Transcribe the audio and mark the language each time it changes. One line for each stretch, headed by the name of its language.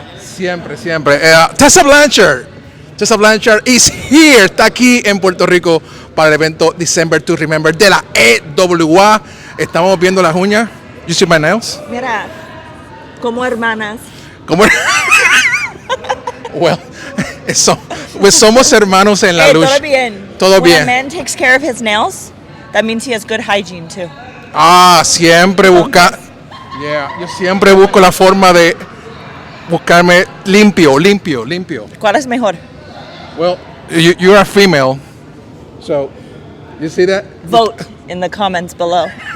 Spanish: Siempre. Tessa Blanchard
English: is here,
Spanish: está aquí en Puerto Rico para el evento December to Remember de la EWA. Estamos viendo las uñas.
English: You see my nails?
Spanish: Mira, como hermanas. Well, pues somos hermanos en la lucha. Todo bien.
English: When a man takes care of his nails, that means he has good hygiene too.
Spanish: Siempre busca. Yo siempre busco la forma de buscarme limpio. ¿Cuál es mejor?
English: Well, you're a female, so you see that? Vote in the comments below.